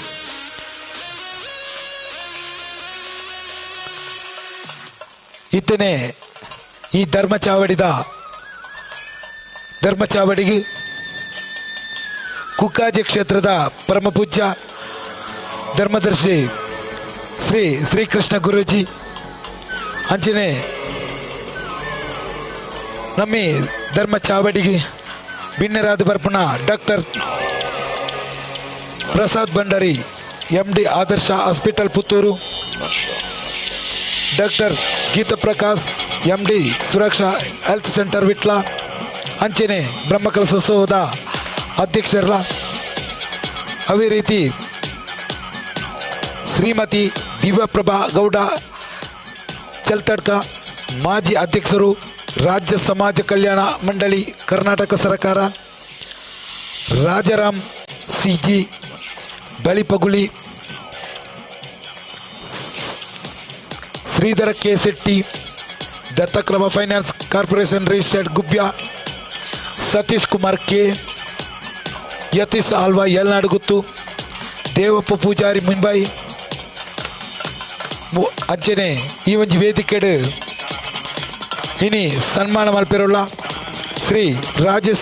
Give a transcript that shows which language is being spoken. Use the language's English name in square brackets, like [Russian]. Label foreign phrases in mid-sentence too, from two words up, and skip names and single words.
[Tulu] ಇತ್ತನೆ ಈ ಧರ್ಮ ಚಾವಡಿಗೆ ಕುಕ್ಕಾಜೆ ಕ್ಷೇತ್ರದ ಪರಮ ಪೂಜ್ಯ ಧರ್ಮದರ್ಶಿ ಶ್ರೀಕೃಷ್ಣ ಗುರೂಜಿ ಅಂಚನೆ ನಮ್ಮಿ ಧರ್ಮ ಚಾವಡಿಗೆ ಭಿನ್ನರಾದ ಬರ್ಪುನ ಡಾಕ್ಟರ್ ಪ್ರಸಾದ್ ಭಂಡಾರಿ MD ಆದರ್ಶ ಹಾಸ್ಪಿಟಲ್ ಪುತ್ತೂರು, ಡಾಕ್ಟರ್ ಗೀತಾ ಪ್ರಕಾಶ್ MD ಸುರಕ್ಷಾ ಹೆಲ್ತ್ ಸೆಂಟರ್ ವಿಟ್ಲ ಅಂಚನೆ ಬ್ರಹ್ಮಕಲಶೋತ್ಸವದ ಅಧ್ಯಕ್ಷರಲ್ಲ. [Kannada] ಅದೇ ರೀತಿ ಶ್ರೀಮತಿ ದಿವ್ಯಪ್ರಭಾ ಗೌಡ ಚಲ್ತಡ್ಕ ಮಾಜಿ ಅಧ್ಯಕ್ಷರು, ರಾಜ್ಯ ಸಮಾಜ ಕಲ್ಯಾಣ ಮಂಡಳಿ ಕರ್ನಾಟಕ ಸರ್ಕಾರ, ರಾಜಾರಾಮ್ CG ಬಳಿಪಗುಳಿ, ಶ್ರೀಧರ K ಶೆಟ್ಟಿ, ದತ್ತಕ್ರಮ ಫೈನಾನ್ಸ್ ಕಾರ್ಪೊರೇಷನ್ ರಿಜಿಸ್ಟರ್ಡ್ ಗುಬ್ಯಾ, ಸತೀಶ್ ಕುಮಾರ್ K, ಯತೀಶ್ ಆಲ್ವಾ ಯಲ್ನಾಡುಗುತ್ತು, ದೇವಪ್ಪ ಪೂಜಾರಿ ಮುಂಬೈ [Tulu] ಅಂಚನೆ ಈ ಒಂಜಿ ವೇದಿಕೆಡ್ ಇನಿ ಸನ್ಮಾನ ಮಲ್ಪೆರೋಲ್ಲ ಶ್ರೀ ರಾಜೇಶ್